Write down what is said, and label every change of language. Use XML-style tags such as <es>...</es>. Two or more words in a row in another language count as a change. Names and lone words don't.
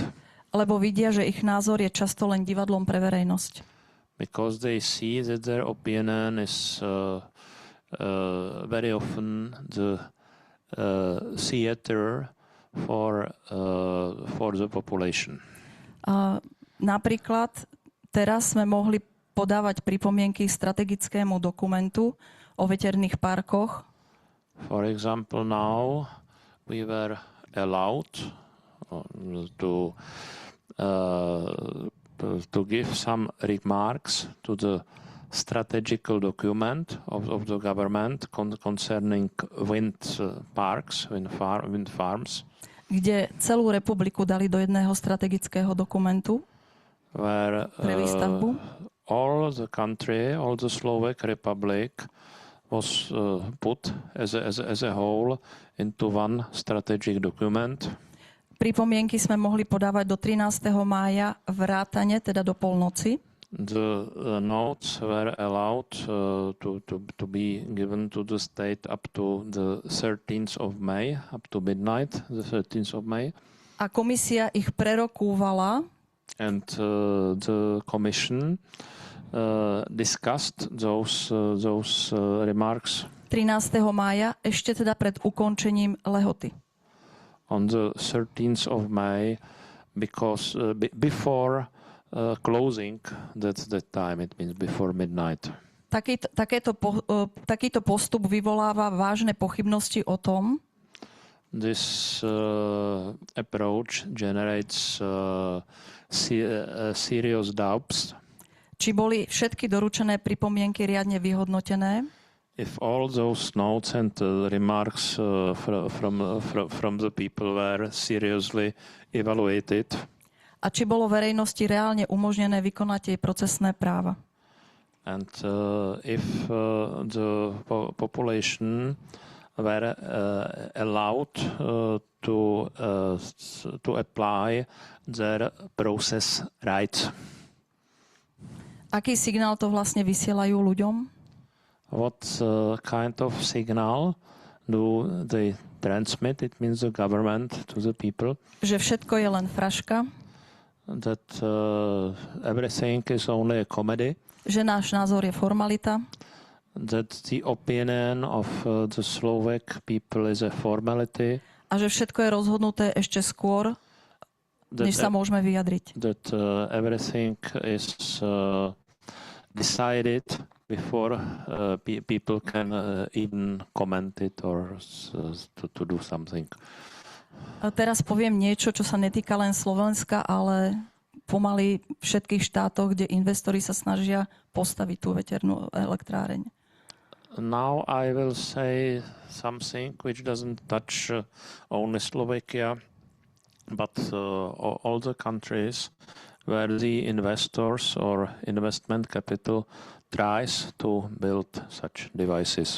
<sk>Lebo vidia, že ich názor je často len divadlom pre verejnosť.</sk> <en>Because they see that their opinion is very often the theater for the population.</en> <sk>Napríklad teraz sme mohli podávať pripomienky strategickému dokumentu o veterných parkoch.</sk> <en>For example, now we were allowed to give some remarks to the strategical document of the government concerning wind parks, wind farms,</en> <sk>kde celú republiku dali do jedného strategického dokumentu pre výstavbu.</sk> <en>All the country, all the Slovak Republic was put as a whole into one strategic document.</en> <sk>Pripomienky sme mohli podávať do 13. mája vrátane, teda do polnoci.</sk> <en>The notes were allowed to be given to the state up to the 13th of May, up to midnight, the 13th of May.</en> <sk>A komisia ich prerokúvala.</sk> <en>And the commission discussed those remarks</en> <sk>13. mája, ešte teda pred ukončením lehoty.</sk> <en>On the 13th of May, because before closing, that's that time, it means before midnight.</en> <sk>Takýto postup vyvoláva vážne pochybnosti o tom,</sk> <en>this approach generates serious doubts.</en> <sk>Či boli všetky doručené pripomienky riadne vyhodnotené.</sk> <en>If all those notes and remarks from the people were seriously evaluated.</en> <sk>A či bolo verejnosti reálne umožnené vykonať jej procesné práva.</sk> <en>And if the population were allowed to apply their process rights.</en> <sk>Aký signál to vlastne vysielajú ľuďom?</sk> <en>What kind of signal do they transmit? It means the government to the people.</en> <sk>Že všetko je len fraška.</sk> <en>That everything is only a comedy.</en> <sk>Že náš názor je formalita.</sk> <en>That the opinion of the Slovak people is a formality.</en> <sk>A že všetko je rozhodnuté ešte skôr, než sa môžeme vyjadriť.</sk> <en>That everything is decided before people can even comment it or to do something.</en> <sk>A teraz poviem niečo, čo sa netýka len Slovenska, ale pomaly všetkých štátoch, kde investori sa snažia postaviť tú veternú elektráreň.</sk> <en>Now I will say something which doesn't touch only Slovakia, but all the countries where the investors or investment capital tries to build such devices.</en>